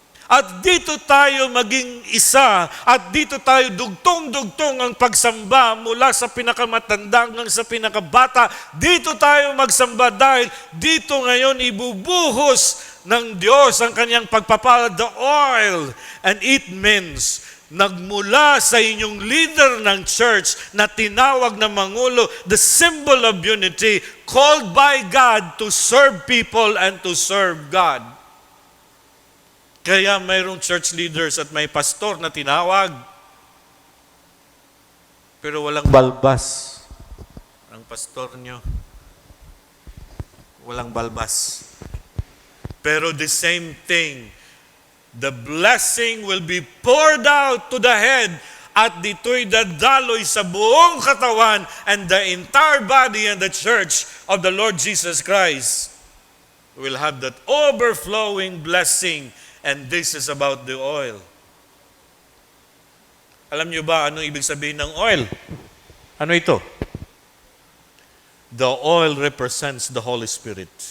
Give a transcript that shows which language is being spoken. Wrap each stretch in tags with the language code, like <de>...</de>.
<tl>At dito tayo maging isa, at dito tayo dugtong-dugtong ang pagsamba mula sa pinakamatanda hanggang sa pinakabata. Dito tayo magsamba dahil dito ngayon ibubuhos ng Diyos ang kanyang pagpapala,</tl> <en>the oil. And it means,</en> <tl>nagmula sa inyong leader ng church na tinawag na Mangulo,</tl> <en>the symbol of unity, called by God to serve people and to serve God.</en> <tl>Kaya mayroong church leaders at may pastor na tinawag. Pero walang balbas. Ang pastor nyo, walang balbas.</tl> <en>Pero the same thing, the blessing will be poured out to the head</en> <tl>at dito'y dadaloy sa buong katawan</tl> <en>and the entire body and the church of the Lord Jesus Christ will have that overflowing blessing. And this is about the oil.</en> <tl>Alam niyo ba anong ibig sabihin ng oil? Ano ito?</tl> <en>The oil represents the Holy Spirit.</en>